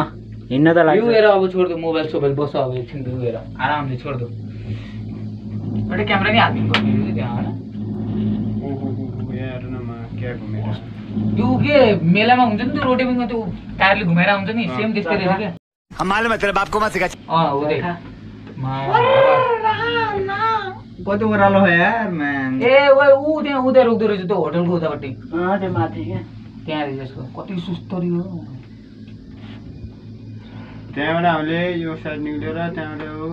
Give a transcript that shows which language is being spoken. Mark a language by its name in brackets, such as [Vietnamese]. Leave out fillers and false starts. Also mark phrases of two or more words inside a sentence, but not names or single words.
[Nepali] हिँड्न त लाग्छ यो हेर अब छोड्दो मोबाइल सोबाइल बस्छ अब एकछिन यो हेर आरामले छोड्दो एउटा क्यामेरा नि हालिदिनु पर्ने त्यहाँ होइन यो के मेलामा हुन्छ नि त्यो रोटेपिङमा त्यो टायरले घुमेर आउँछ नि सेम त्यस्तै रहेछ क्या [Hindi] हम मालूम है तेरे बाप को मत सिखा [Nepali] हो दे कति ओह्रालो हो यार म्यान ए ओए ऊ त्यहाँ उता रोक्दो रहेछ त्यो होटलको उतापट्टि त्यो माथि क्या त्यहाँ रहेछ यसको कति सुस्तरी हो त्यहाँबाट हामीले यो साइड निक्लेर त्यहाँबाट